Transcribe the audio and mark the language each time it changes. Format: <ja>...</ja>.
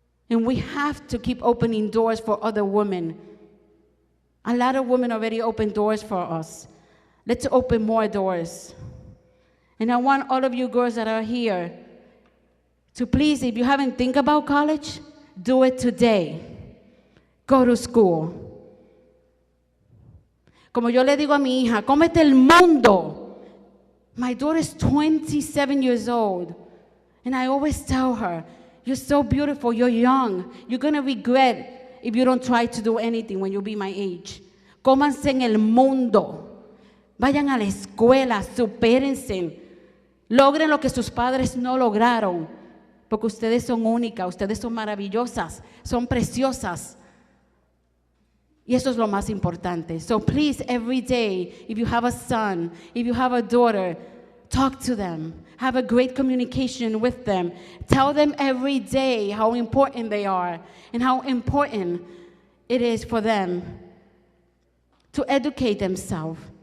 <en>And we have to keep opening doors for other women. A lot of women already opened doors for us. Let's open more doors. And I want all of you girls that are here to please, if you haven't think about college, do it today. Go to school.</en> <es>Como yo le digo a mi hija, cómete el mundo.</es> <en>My daughter is 27 years old. And I always tell her, you're so beautiful, you're young. You're going to regret if you don't try to do anything when you be my age.</en> <es>Cómanse en el mundo. Vayan a la escuela, supérense. Logren lo que sus padres no lograron. Porque ustedes son únicas, ustedes son maravillosas, son preciosas. Y eso es lo más importante.</es> <en>So please, every day, if you have a son, if you have a daughter, talk to them. Have a great communication with them. Tell them every day how important they are and how important it is for them to educate themselves.</en>